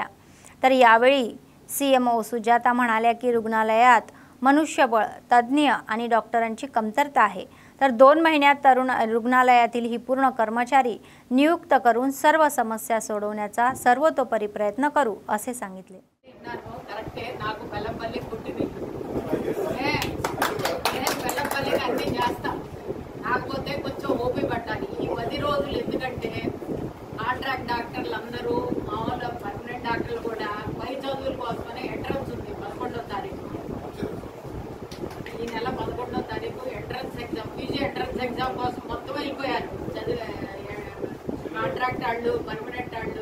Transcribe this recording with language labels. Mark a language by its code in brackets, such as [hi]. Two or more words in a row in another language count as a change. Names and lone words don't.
[mr] तर यावेळी सीएमओ सुजाता म्हणाल्या की रुग्णालयात मनुष्यबळ, तज्ज्ञ आणि डॉक्टरांची कमतरता आहे, तर 2 महिन्यात रुग्णालयातील ही पूर्ण कर्मचारी नियुक्त करून सर्व समस्या सोडवण्याचा सर्वतोपरी प्रयत्न करू असे सांगितले। [te] కాకపోతే కొంచెం ఓపి పట్టాలి ఈ 10 రోజులు ఎందుకంటే [en] contract doctors [te] అందరూ మామూలు [en] permanent doctors [te] కూడా పై చదువుల కోసమనే ఎంట్రన్స్ ఉంది 11వ తారీఖు ఈ నెల 11వ తారీఖు [en] entrance exam PG entrance exam [te] కోసం మొత్తం వెళ్ళిపోయారు కాంట్రాక్ట్ వాళ్ళు పర్మనెంట్ వాళ్ళు